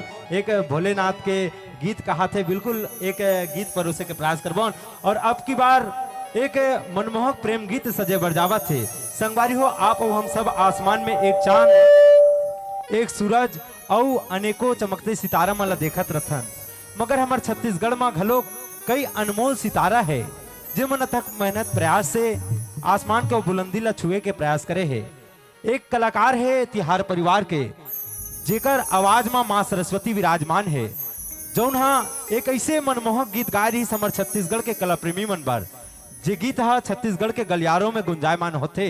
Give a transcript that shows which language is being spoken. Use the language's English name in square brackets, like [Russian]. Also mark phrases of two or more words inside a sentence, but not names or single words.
[Chhattisgarhi] एक भोलेनाथ के गीत कहा थे, बिल्कुल एक गीत परोसे के प्रयास करबो। और अब की बार एक मनमोहक प्रेम गीत सजे बरजावा थे। संगवारी हो आप और हम सब आसमान में एक चांद, एक सूरज और अनेकों चमकते सितारा मला देखत रथन, मगर हमार छत्तीसगढ़ में घलो कई अनमोल सितारा है जो मन अथक मेहनत प्रयास से आसमान के बुलंदी ला छुए के प्रयास करे है। एक कलाकार है तिहार परिवार के जेकर आवाज में माँ सरस्वती विराजमान है, जौन एक ऐसे मनमोहक गीत गाय रही समर छत्तीसगढ़ के कला प्रेमी मन बर, जे गीत छत्तीसगढ़ के गलियारों में गुंजायमान होते।